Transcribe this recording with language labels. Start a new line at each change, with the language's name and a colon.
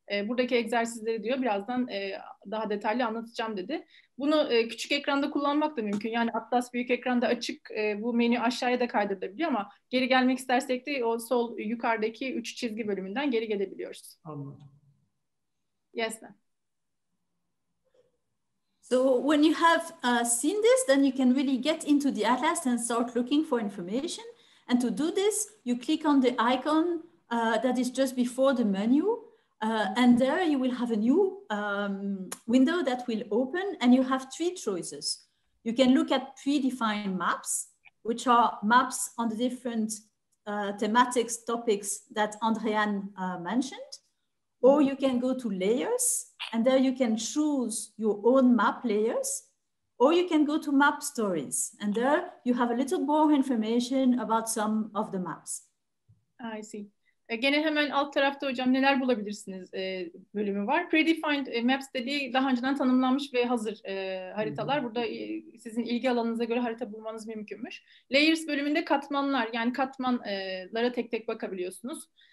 Turkish: Buradaki egzersizleri diyor birazdan daha detaylı anlatacağım dedi. Bunu küçük ekranda kullanmak da mümkün. Yani Atlas büyük ekranda açık, bu menü aşağıya da kaydırılabiliyor ama geri gelmek istersek de o sol yukarıdaki 3 çizgi bölümünden geri gelebiliyoruz. Anladım.
English: Yes, ma'am. So when you have seen this, then you can really get into the Atlas and start looking for information. And to do this, you click on the icon that is just before the menu. And there you will have a new window that will open, and you have 3 choices. You can look at predefined maps, which are maps on the different thematics, topics that Andrée-Anne mentioned. Or you can go to layers, and there you can choose your own map layers. Or you can go to map stories, and there you have a little more information about some of the maps. I see.
Turkish: Gene hemen alt tarafta hocam neler bulabilirsiniz bölümü var. Predefined Maps dediği daha önceden tanımlanmış ve hazır haritalar. Burada sizin ilgi alanınıza göre harita bulmanız mümkünmüş. Layers bölümünde katmanlar, yani katmanlara tek tek bakabiliyorsunuz.